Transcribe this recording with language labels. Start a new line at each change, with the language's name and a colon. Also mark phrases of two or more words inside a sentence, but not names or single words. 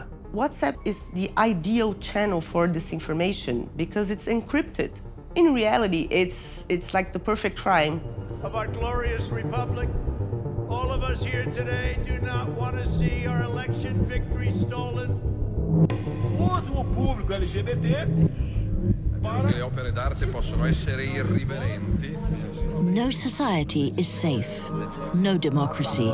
English: WhatsApp is the ideal channel for disinformation because it's encrypted. In reality, it's like the perfect crime. Of our glorious republic, all of us here today do not want to see our election victory stolen.
Portuguese: Uso o público LGBT
Italian: che le opere d'arte possono essere irriverenti.
English: No society is safe. No democracy.